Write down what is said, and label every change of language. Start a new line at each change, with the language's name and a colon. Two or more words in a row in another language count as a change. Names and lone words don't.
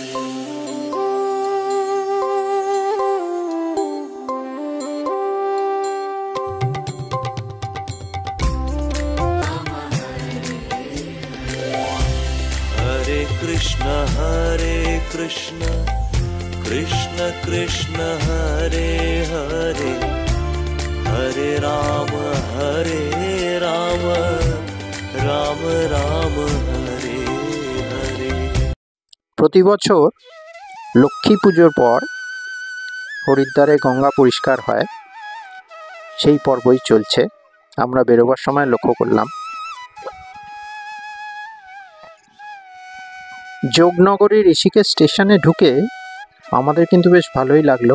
Hindi: हरे कृष्ण कृष्ण कृष्ण हरे हरे, हरे राम राम राम हरे हरे।
Bangla: প্রতি বছর লক্ষ্মী পুজোর পর হরিদ্বারে গঙ্গা পরিষ্কার হয়, সেই পর্বই চলছে। আমরা বেরোবার সময় লক্ষ্য করলাম যোগনগরী ঋষিকেশ স্টেশনে ঢুকে আমাদের কিন্তু বেশ ভালোই লাগলো।